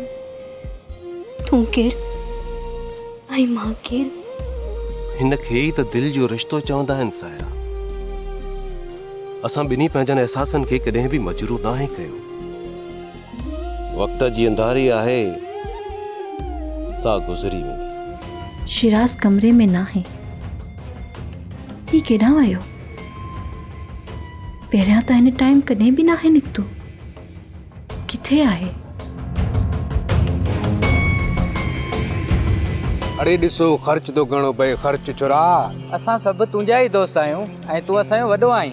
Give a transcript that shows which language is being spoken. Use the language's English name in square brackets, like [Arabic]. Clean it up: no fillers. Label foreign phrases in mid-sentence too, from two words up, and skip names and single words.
[Sindhi] तूं केरु ऐं मां केरु? हिन खे ई त दिलि जो रिश्तो चवंदा आहिनि सायरा। असां ॿिन्ही पंहिंजनि एहसासनि खे कॾहिं बि मजरू नाहे कयो। वक़्त जी अंधारी आहे, सा गुज़री वेंदी। [Hindi] शिराज कमरे में ना है। [Sindhi] ही केॾां वियो? पहिरियां त हिन टाइम कॾहिं बि नाहे निकितो। किथे आहे? अरे ॾिसो, ख़र्च तो घणो पए, ख़र्च चुरा। असां सभु तुंहिंजा ई दोस्त आहियूं ऐं तूं असांजो वॾो आहीं।